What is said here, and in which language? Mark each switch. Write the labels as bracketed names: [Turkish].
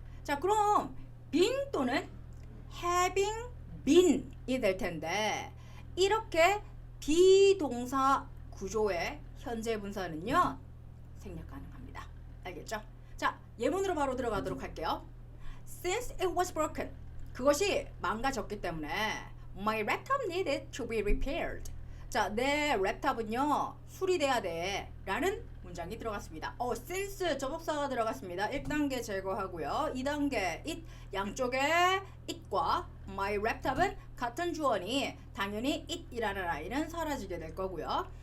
[Korean] 자, 그럼 been 또는 having been이 될 텐데 이렇게 비동사 구조의 현재 분사는요 생략 가능합니다. 알겠죠? 자, 예문으로 바로 들어가도록 할게요. [English] Since it was broken, [Korean] 그것이 망가졌기 때문에 [English] my laptop needed to be repaired. [Korean] 자, 내 랩탑은요 수리돼야 돼 라는 문장이 들어갔습니다. since 접속사가 들어갔습니다. 1단계 제거하고요. 2단계 it, 양쪽에 it과 my laptop은 같은 주어니 당연히 it이라는 아이는 사라지게 될 거고요.